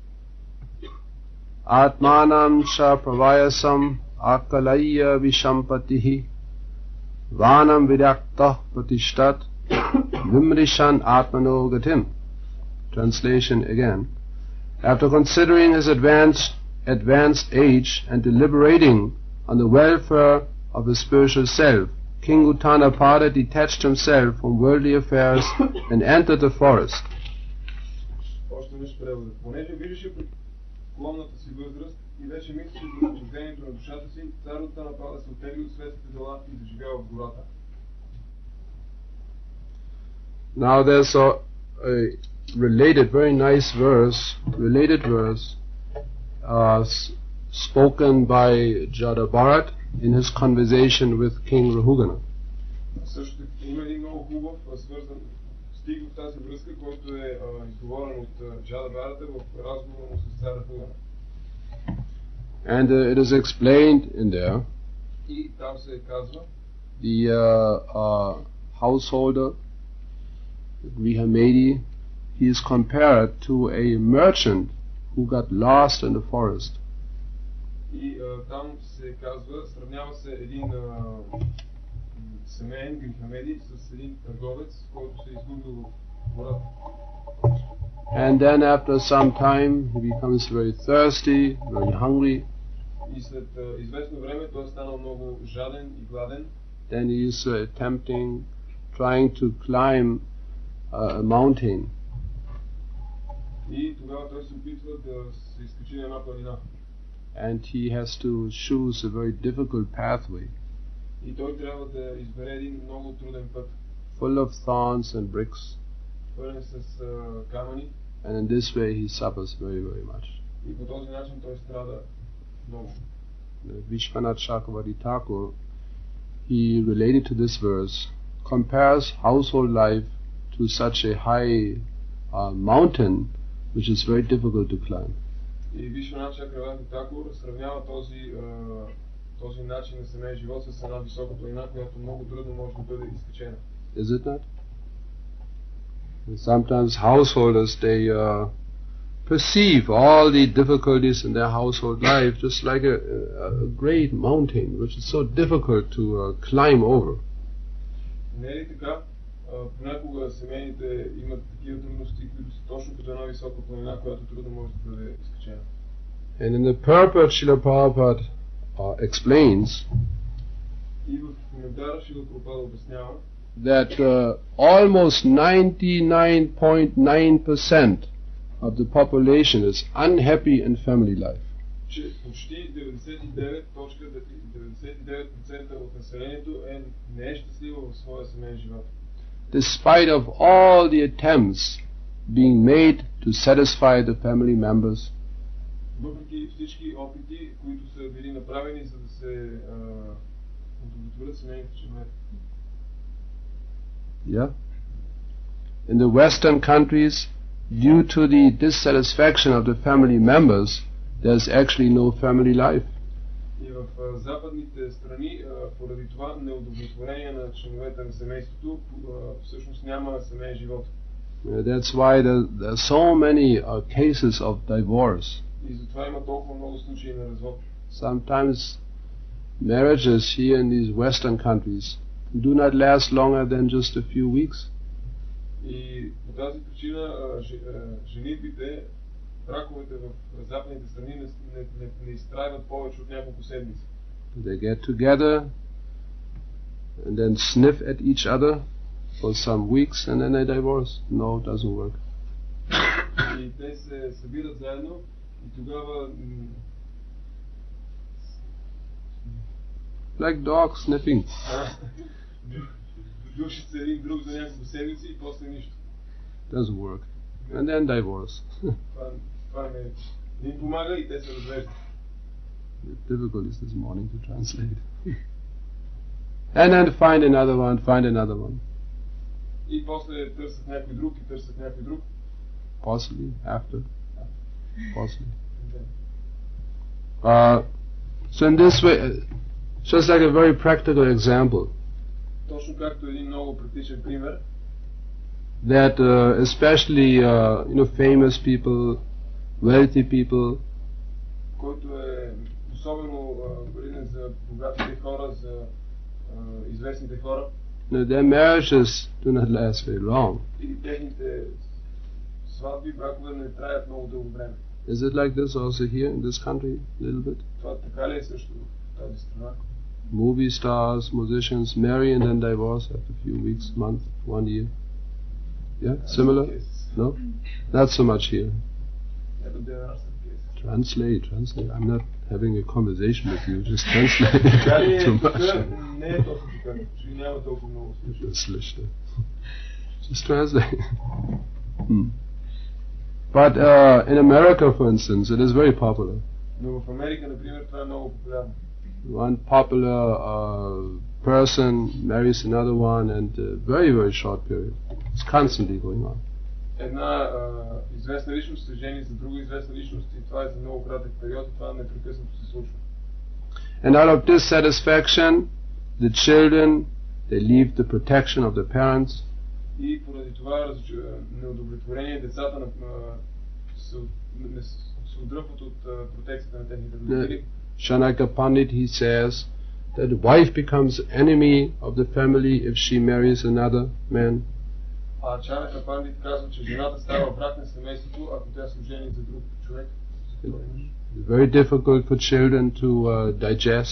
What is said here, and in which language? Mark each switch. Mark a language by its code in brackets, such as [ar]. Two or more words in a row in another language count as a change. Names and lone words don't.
[sa] आत्मानं च प्रवयसम् आकलय्य विशाम्पतिः वनं विरक्तः प्रातिष्ठत् विमृशन् आत्मनो गतिम्. [en] Translation again. After considering his advanced age and deliberating on the welfare of his spiritual self, King Uttanapada detached himself from worldly affairs and entered the forest. [bg] Клонната си възраст и вече мислеше за освобождението на душата си, цар Уттанапада се оттегли от светските дела и заживява в гората. [en] Now there's a very nice verse, spoken by Jadabharat in his conversation with King Rahugana. [bg] Също така има един много хубав свързан стих в тази връзка, който е изговорен от Джадабарата в разговора му с цар Рахугана. [en] And it is explained in there. [bg] И там се казва, [en] the householder, Grihamedi, he is compared to a merchant who got lost in the forest. [bg] И там се казва, сравнява се един семейен Грихамеди с един търговец, който се е изгубил в гората. [en] And then after some time he becomes very thirsty, very hungry. [bg] И след известно време той е станал много жаден и гладен. [en] Then he is trying to climb a mountain. [bg] И тогава той се опитва да се изкачи на една планина. [en] And he has to choose a very difficult pathway. [bg] И той трябва да избере един много труден път. [en] Full of thorns and bricks. [bg] Пълен с камъни. [en] And in this way he suffers very, very much. [bg] И по този начин той страда много. [en] Vishwanath Chakravarti Thakur, he related to this verse, compares household life to such a high mountain which is very difficult to climb. [bg] И Вишванат Чакраварти Такур сравнява този начин на семейен живот с една висока планина, която много трудно може да бъде изкачена. [en] Is it not? Sometimes householders, they perceive all the difficulties in their household life just like a great mountain which is so difficult to climb over. [bg] Не е ли така? Понякога семейните имат такива трудности, които са точно като една висока планина, която трудно може да бъде изкачена. [en] And in the purport, Srila Prabhupada explains [bg] И в коментара Шрила Прабхупада обяснява, [en] that almost 99.9% of the population is unhappy in family life. [bg] Че почти 99% от населението не е щастливо в своя семейен живот. [en] Despite of all the attempts being made to satisfy the family members, [bg] въпреки всички опити, които са били направени, за да се удовлетворят семейните членове. [en] Yeah. In the Western countries, due to the dissatisfaction of the family members, there's actually no family life. [bg] И в западните страни, поради това неудовлетворение на членовете на семейството, всъщност няма семейен живот. [en] That's why there are so many cases of divorce. [bg] И затова има толкова много случаи на развод. [en] Sometimes marriages here in these Western countries do not last longer than just a few weeks. [bg] И по тази причина женитбите, браковете в западните страни не изтрайват повече от няколко седмици. [en] They get together and then sniff at each other for some weeks and then they divorce. No, it doesn't work. [bg] И те се събират заедно и тогава [en] like dogs sniffing. [bg] Душат се един друг за няколко седмици и после нищо. [en] Doesn't work. And then divorce. [bg] Това не им помага и те се развеждат. [en] The difficulties this morning to translate. And then find another one. [bg] И после търсят някой друг и търсят някой друг. [en] Possibly after. Possibly. So in this way, just like a very practical example, [bg] точно както един много практичен пример, [en] that especially famous people, wealthy people, [bg] който е особено валиден за богатите хора, за известните хора, [en] their marriages do not last very long. [bg] И техните сватби, бракове не траят много дълго време. [en] Is it like this also here in this country a little bit? [bg] Това така ли е също в тази страна? [en] Movie stars, musicians marry and then divorce after a few weeks, month, 1 year. Yeah, similar? No? Not so much here. Translate. I'm not having a conversation with you, just translate. Too much. Just translate. But in America, for instance, it is very popular. [bg] Но в Америка, например, това е много популярно. [en] One popular person marries another one, and very, very short period. It's constantly going on. [bg] Една известна личност се жени за друга известна личност и това е за много кратък период и това непрекъснато се случва. [en] And out of dissatisfaction, the children, they leave the protection of the parents. [bg] И поради това неудовлетворение децата се отдръпват от протекцията на техните родители. [en] Shanaka Pandit, he says that the wife becomes enemy of the family if she marries another man. [bg] Чанака Пандит казва, че жената става враг на семейството, ако тя се жени за друг човек. [en] Very difficult for children to digest.